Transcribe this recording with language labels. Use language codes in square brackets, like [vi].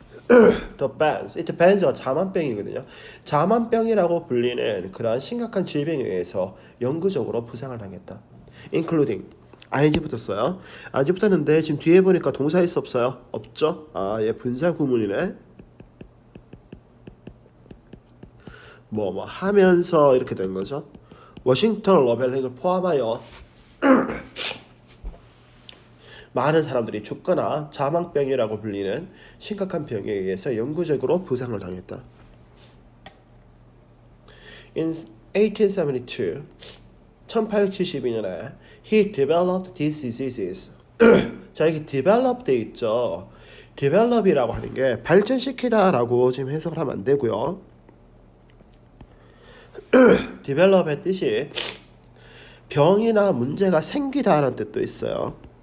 [en] The bans. [ko] 이때 bans가 자만병이거든요. 자만병이라고 불리는 그러한 심각한 질병에 의해서 영구적으로 부상을 당했다. including ing 붙었어요. ing 붙었는데 지금 뒤에 보니까 동사 있어 없어요? 없죠? 아, 얘 분사 구문이네. 뭐 하면서 이렇게 된 거죠. 워싱턴 러벨링을 포함하여 많은 사람들이 죽거나 자망병이라고 불리는 심각한 병에 의해서 영구적으로 부상을 당했다. [en] In 1872, [ko] 1872년에 [en] he developed these diseases. [ko] 자, 여기 develop 돼 있죠. develop이라고 하는 게 발전시키다라고 지금 해석을 하면 안 되고요. develop의 뜻이 병이나 문제가 생기다라는 뜻도 있어요.